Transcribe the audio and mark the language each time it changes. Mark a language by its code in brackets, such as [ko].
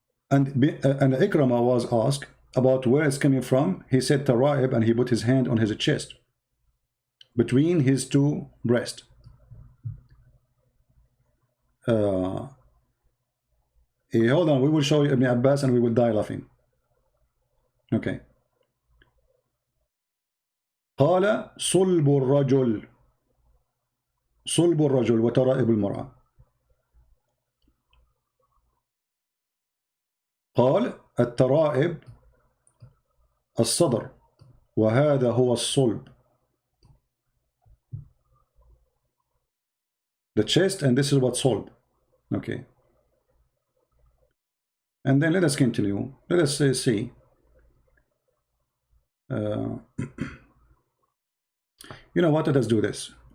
[en] And Ikrama was asked about where it's coming from. He said Tara'ib, and he put his hand on his chest between his two breasts. Hold on, we will show you Ibn Abbas and we will die laughing. Okay. [ar] قال صلب الرجل صلب الرجل وترائب المرأة. قال الترائب الصدر وهذا هو الصلب. [en] The chest, and this is what صلب. Okay. And then let us continue. Let us see. You know what? Let us do this.